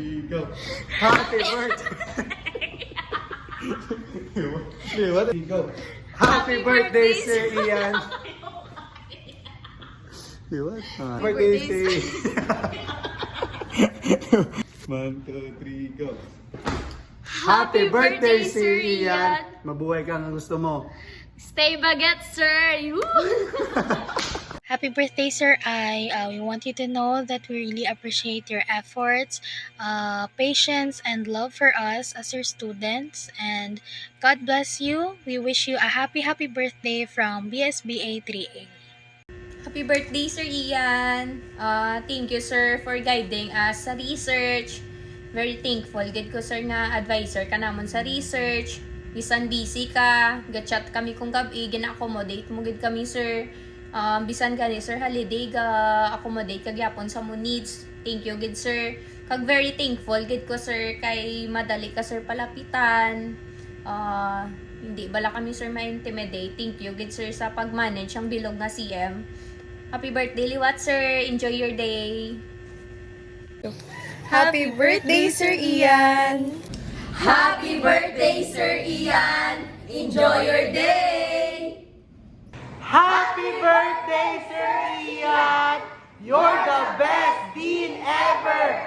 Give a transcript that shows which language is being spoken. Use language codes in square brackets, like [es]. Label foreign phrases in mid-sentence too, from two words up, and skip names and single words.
[en] go. Happy birthday. What? Go. Happy birthday, Sir Ian. What? Birthday, Sir Ian. 1, 2, 3, go. Happy birthday, Sir Ian. [tl] Mabuhay ka ng gusto mo. [en] Stay baguette, sir! Happy birthday, Sir I. We want you to know that we really appreciate your efforts, patience, and love for us as your students. And God bless you. We wish you a happy birthday from BSBA 3A. Happy birthday, Sir Ian! Thank you, sir, for guiding us sa research. Very thankful. [hil] Gid ko, sir, nga advisor ka namon sa research. Bisan busy ka, gatchat kami kung gabi, gina-accommodate mo gid kami, sir. [ceb] Bisan ka ni sir holiday ga accommodate ka gyapon sa mo needs. [en] Thank you gid, sir. [hil] Kag [en] very thankful [hil] gid ko, sir, kay madali ka, sir, palapitan. Hindi bala kami, sir, ma-intimidate. [en] Thank you [hil] gid, sir, sa pag-manage ang bilog nga CM. [en] Happy birthday, [hil] Liwat, sir. [en] Enjoy your day. Happy birthday, Sir Ian! Happy birthday, Sir Ian. Enjoy your day. Happy birthday, Sir Ian! You're the best dean ever!